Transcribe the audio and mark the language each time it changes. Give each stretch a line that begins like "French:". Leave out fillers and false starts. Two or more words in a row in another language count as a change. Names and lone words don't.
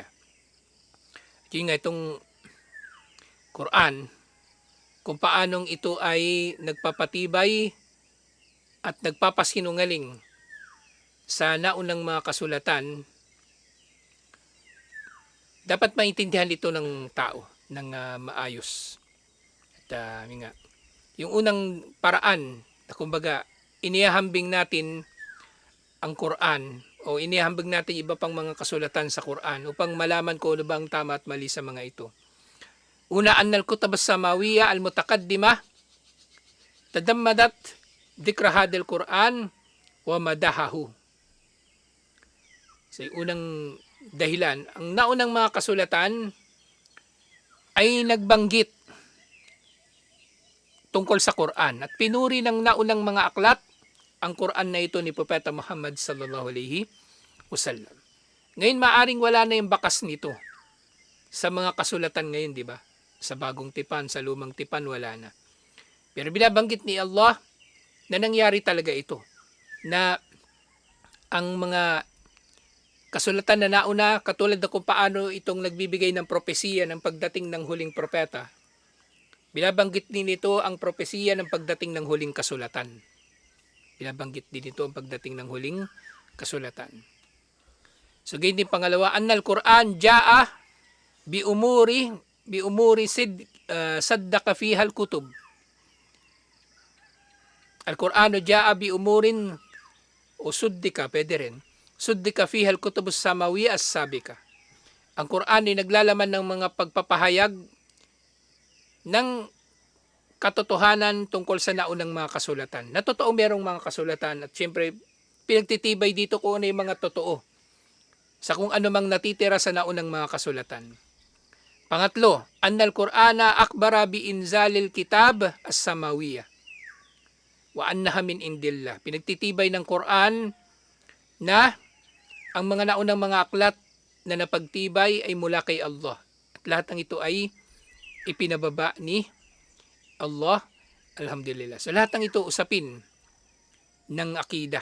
Filipino: At yun nga itong Quran, kung paanong ito ay nagpapatibay at nagpapasinungaling sa naunang mga kasulatan, dapat maintindihan ito ng tao ng maayos. At yung unang paraan, kumbaga, inihahambing natin ang Quran o inihahambing natin iba pang mga kasulatan sa Quran upang malaman ko ano ba ang tama at mali sa mga ito. Una,
Arabic: أن الكتب السماوية المتقدمة تضمنت ذكر هذا القرآن ومدحه.
Filipino: So, unang dahilan, ang naunang mga kasulatan ay nagbanggit tungkol sa Quran at pinuri ng naunang mga aklat ang Quran na ito ni Propeta Muhammad
Arabic: صلى الله عليه وسلم.
Filipino: Ngayon maaring wala na yung bakas nito sa mga kasulatan ngayon, di ba? Sa bagong tipan, sa lumang tipan, wala na. Pero binabanggit ni Allah na nangyari talaga ito. Na ang mga kasulatan na nauna, katulad na kung paano itong nagbibigay ng propesiya ng pagdating ng huling propeta, binabanggit din ito ang propesiya ng pagdating ng huling kasulatan. Binabanggit din ito ang pagdating ng huling kasulatan. So, ganyan din pangalawa,
Arabic: أن القرآن جاء بأمور صدقت فيها الكتب. القرآن جاء بأمور o suddika,
Filipino: pwede rin.
Arabic: صدقت فيها الكتب السماوية السابقة.
Filipino: Ang Quran ay naglalaman ng mga pagpapahayag ng katotohanan tungkol sa naunang mga kasulatan. Na totoo merong mga kasulatan at siyempre pinagtitibay dito kung ano yung mga totoo sa kung ano mang natitira sa naunang mga kasulatan. Pangatlo,
Arabic: أن القرآن أخبر بإنزال الكتب السماوية وأنها من عند الله.
Filipino: Pinagtitibay ng Quran na ang mga naunang mga aklat na napagtibay ay mula kay Allah. At lahat ng ito ay ipinababa ni Allah. Alhamdulillah. So lahat ng ito usapin ng akida.